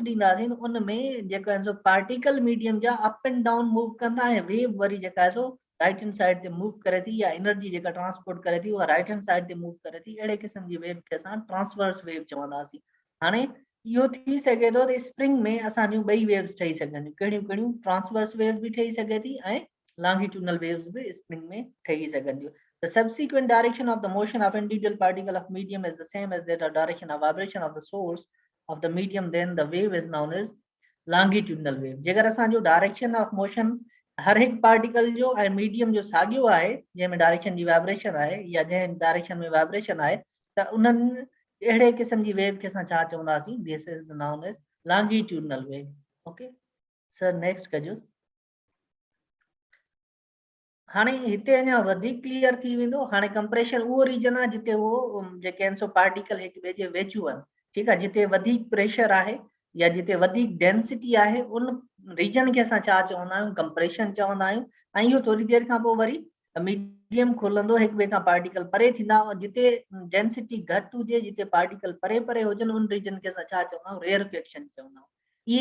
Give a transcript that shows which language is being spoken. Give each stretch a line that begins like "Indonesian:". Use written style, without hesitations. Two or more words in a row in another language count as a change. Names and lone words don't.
Sindhi: ॾींदासीं त उन में जेको आहे सो
English: particle medium
Sindhi: जा
English: up and down
Sindhi: मूव कंदा ऐं वेव वरी जेका आहे सो
English: right hand side
Sindhi: ते मूव करे थी या एनर्जी जेका ट्रांसपोर्ट करे थी उहा
English: right hand side
Sindhi: ते मूव करे थी अहिड़े क़िस्म जी वेव खे असां
English: transverse wave
Sindhi: चवंदासीं हाणे इहो थी सघे थो त स्प्रिंग में असांजूं ॿई वेव्स ठही सघनि कहिड़ियूं कहिड़ियूं
English: transverse wave
Sindhi: बि ठही सघे थी ऐं
English: longitudinal waves
Sindhi: भी spring में ठही सघनि थियूं.
English: The subsequent direction of the motion of individual particle of medium is the same as that of direction of vibration of the source of the medium, then the wave is known as longitudinal wave.
Sindhi: जेकर असांजो
English: direction of motion
Sindhi: हर हिकु पार्टिकल जो ऐं मीडियम जो साॻियो आहे जंहिंमें डायरेक्शन जी वाइब्रेशन आहे या जंहिं डायरेक्शन में वाइब्रेशन आहे त उन्हनि अहिड़े क़िस्म जी वेव खे असां छा चवंदासीं
English: this is known as longitudinal wave. okay sir next कजो.
Sindhi: हाणे हिते अञा वधीक क्लियर थी वेंदो हाणे कंप्रेशन उहो रीजन आहे जिते उहो जेके आहिनि सो पार्टिकल हिक ॿिए जे वेझो आहिनि ठीकु आहे जिते वधीक प्रेशर आहे या जिते वधीक डेंसिटी आहे उन रीजन खे असां छा चवंदा आहियूं कंप्रेशन चवंदा आहियूं ऐं इहो थोरी देरि खां पोइ वरी मीडियम खुलंदो हिक ॿिए खां पार्टिकल परे थींदा जिते डेंसिटी घटि हुजे जिते पार्टिकल परे परे हुजनि उन रीजन खे असां छा चवंदा आहियूं रेयरफेक्शन चवंदा आहियूं.